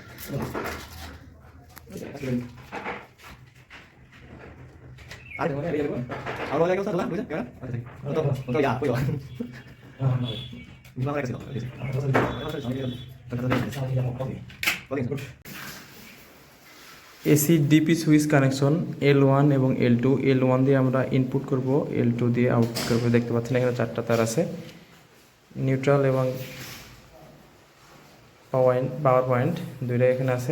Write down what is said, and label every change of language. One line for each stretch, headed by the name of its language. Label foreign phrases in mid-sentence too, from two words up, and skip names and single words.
Spanish: Ah, tengo que ir. Ahora voy a usar la luz, ¿ya? No, ya, puedo. No, que sí.
English: AC DP switch connection
Bangla: L1 এবং L2 L1 দিয়ে আমরা ইনপুট করব, L2 দিয়ে আউটপুট করব। দেখতে পাচ্ছেন এখানে 4টা তার আছে, নিউট্রাল এবং
English: power point
Bangla: দুইটা এখানে আছে।